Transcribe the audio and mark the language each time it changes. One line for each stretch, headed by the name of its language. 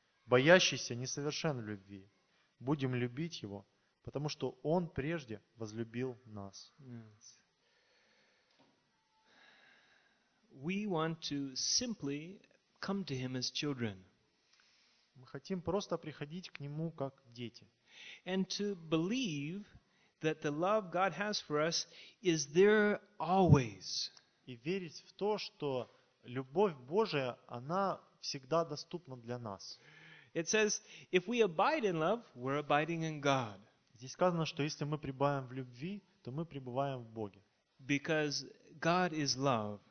Russian: Боящийся несовершен в любви. Будем любить его, потому что Он прежде возлюбил нас.
English: We want to simply come to him as children.
Russian: Мы хотим просто приходить к нему как дети.
English: And to believe that the love God has for us is there always.
Russian: И верить в то, что любовь Божия, она всегда доступна для нас.
English: It says, if we abide in love, we're abiding in God.
Russian: Здесь сказано, что если мы пребываем в любви, то мы пребываем в Боге.
English: Because God is love.